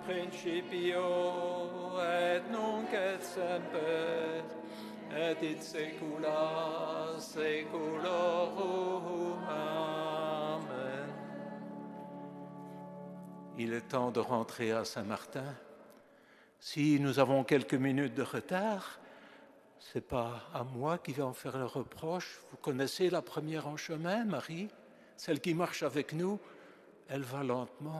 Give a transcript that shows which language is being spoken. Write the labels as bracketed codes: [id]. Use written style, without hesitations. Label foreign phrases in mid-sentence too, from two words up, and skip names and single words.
[la] principio, et nunc et semper, et in saecula saeculorum. Amen. [fr] Il est temps de rentrer à Saint-Martin. Si nous avons quelques minutes de retard, ce n'est pas à moi qui vais en faire le reproche. Vous connaissez la première en chemin, Marie, celle qui marche avec nous, elle va lentement.